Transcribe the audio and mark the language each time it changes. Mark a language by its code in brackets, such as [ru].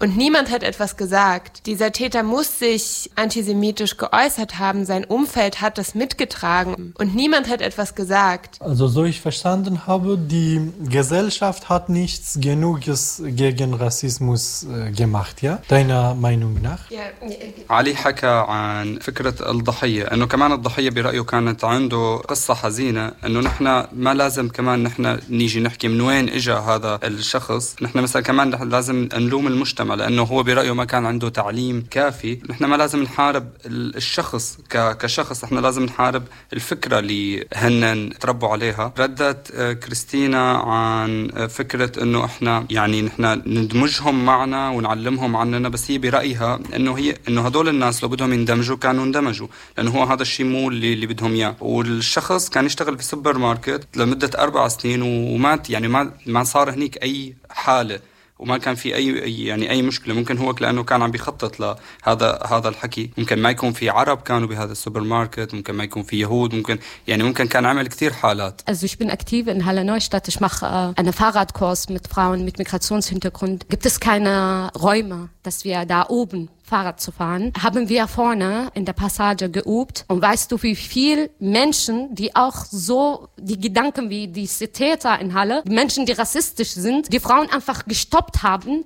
[de] Und niemand hat etwas gesagt. Dieser Täter muss sich antisemitisch geäußert haben. Sein Umfeld hat das mitgetragen. Und niemand hat etwas gesagt. Also so ich verstanden habe, die Gesellschaft hat nichts Genuges gegen Rassismus gemacht, ja? Deiner Meinung nach? Ja. [ar] Ali حكى عن فكرة الضحية. أنه كمان الضحية برأيه كانت عنده قصة حزينة. أنه نحن ما لازم كمان نحن نيجي نحكي من وين إجا هذا الشخص. نحن مثلا كمان لازم نلوم المجتمع. لأنه هو برأيه ما كان عنده تعليم كافي. نحن ما لازم نحارب الشخص كشخص. نحن لازم نحارب الفكرة اللي هن تربوا عليها. ردت كريستينا عن فكرة إنه إحنا يعني نحن ندمجهم معنا ونعلمهم عننا. بس هي برأيها إنه هدول الناس لو بدهم يندمجوا كانوا اندمجوا. لأنه هو هذا الشيء مو اللي بدهم إياه. والشخص كان يشتغل في سوبر ماركت لمدة 4 سنين ومات. يعني ما صار هنيك أي حالة. وما كان في اي مشكله. ممكن هو لانه كان عم بيخطط لهذا الحكي. ممكن ما يكون في عرب كانوا بهذا السوبر ماركت. ممكن ما يكون في يهود. ممكن كان عمل كثير حالات. [de] Also ich bin aktiv in Halle Neustadt. Ich mache einen Fahrradkurs mit Frauen mit Migrationshintergrund. Gibt es keine Räume, dass wir da oben Fahrrad zu fahren, haben wir vorne in der Passage geübt. Und weißt du, wie viele Menschen, die auch so die Gedanken wie diese Täter in Halle, die Menschen, die rassistisch sind, die Frauen einfach gestoppt haben.